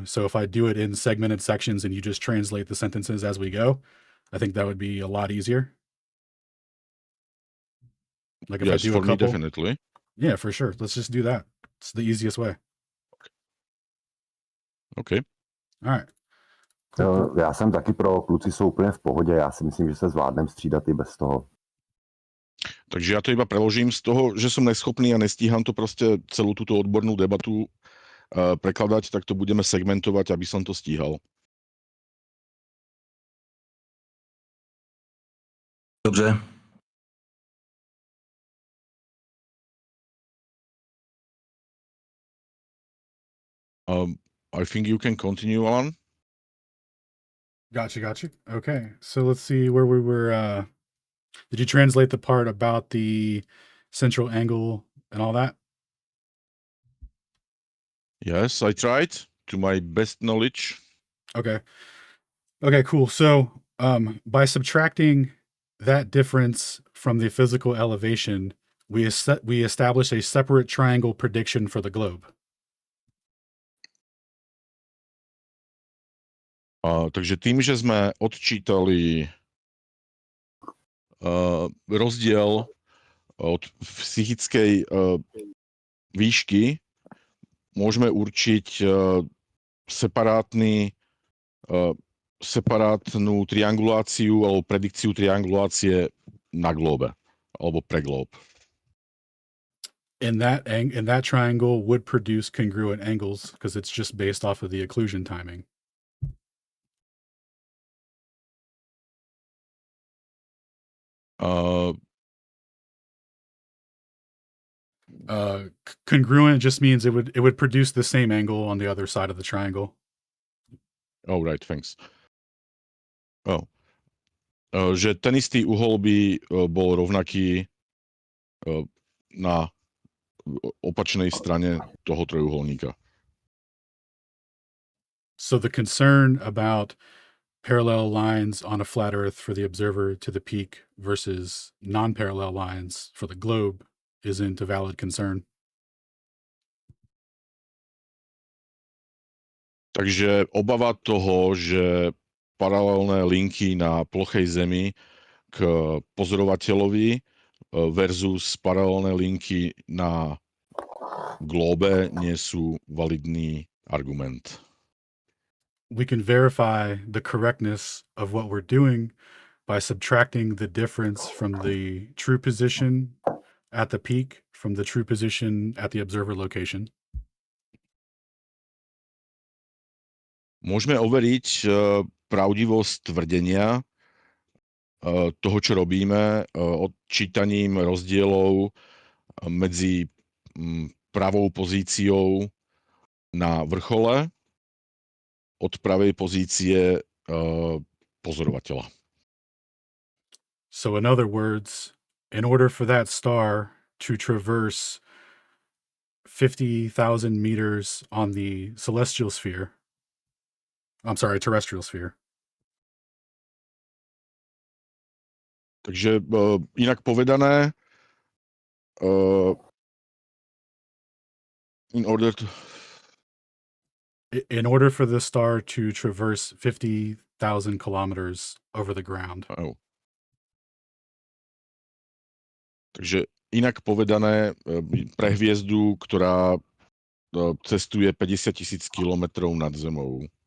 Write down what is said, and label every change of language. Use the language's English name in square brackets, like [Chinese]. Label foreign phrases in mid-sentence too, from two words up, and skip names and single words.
[English] So if I do it in segmented sections and you just translate the sentences as we go, I think that would be a lot easier. Like if I do for a couple, me, definitely. Yeah, for sure. Let's just do that. It's the easiest way. Okay. All right. Cool. [Czech] Já jsem taky pro, kluci jsou úplně v pohodě, já si myslím, že se zvládnem střídat i bez toho. [Slovak] Takže ja to iba preložím z toho, že som neschopný a nestíham to proste celú túto odbornú debatu prekladať, tak to budeme segmentovať, aby som to stíhal. [Czech] Dobře. [English] I think you can continue, Alan. Gotcha. Okay. So let's see where we were. Did you translate the part about the central angle and all that? Yes, I tried to my best knowledge. Okay, cool. So by subtracting that difference from the physical elevation, we establish a separate triangle prediction for the globe. [Slovak] Takže tým, že sme odčítali rozdiel od psychickej výšky, môžeme určiť separátnu trianguláciu alebo predikciu triangulácie na globe alebo pre globe. [English] And that triangle would produce congruent angles because it's just based off of the occlusion timing. Congruent just means it would produce the same angle on the other side of the triangle. Oh, right, thanks. [Slovak] Že ten istý uhol by bol rovnaký na opačnej strane toho trojuholníka. [English] So the concern about parallel lines on a flat Earth for the observer to the peak versus non-parallel lines for the globe isn't a valid concern. [Slovak] Takže obava toho, že paralelné linky na plochej Zemi k pozorovateľovi versus paralelné linky na globe nie sú validný argument. [English] We can verify the correctness of what we're doing by subtracting the difference from the true position at the peak from the true position at the observer location. [Slovak] Môžeme overiť pravdivosť tvrdenia toho, čo robíme, odčítaním rozdielov medzi pravou pozíciou na vrchole od pravej pozície pozorovateľa. [English] So in other words, in order for that star to traverse 50,000 meters on the terrestrial sphere. [Slovak] Takže inak povedané, [English] in order for the star to traverse 50,000 kilometers over the ground. [Slovak] Takže inak povedané, pre hviezdu, ktorá cestuje 50,000 kilometrov nad Zemou.